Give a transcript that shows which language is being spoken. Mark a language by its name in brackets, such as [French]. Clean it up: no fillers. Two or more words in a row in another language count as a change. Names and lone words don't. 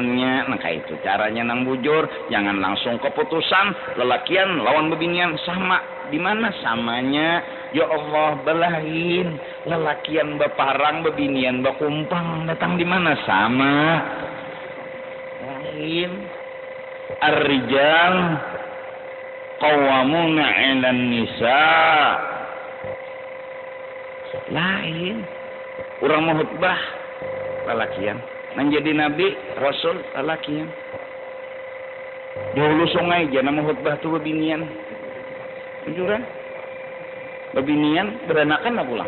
[Banjar] Nah kayak itu caranya nang bujur. Jangan langsung keputusan lalakian lawan bebinian sama. Di mana samanya? Ya Allah belahin lalakian baparang bebinian bakumpang datang di mana sama? Lain. [Arabic] الرجال قوامون على النساء. [Banjar] Lain. Urang mau khutbah lalakian. Menjadi nabi, rasul lalakian. Di hulu sungai jangan mau khutbah tuh bebinian. Jujuran? Bebinian beranakan lah pulang.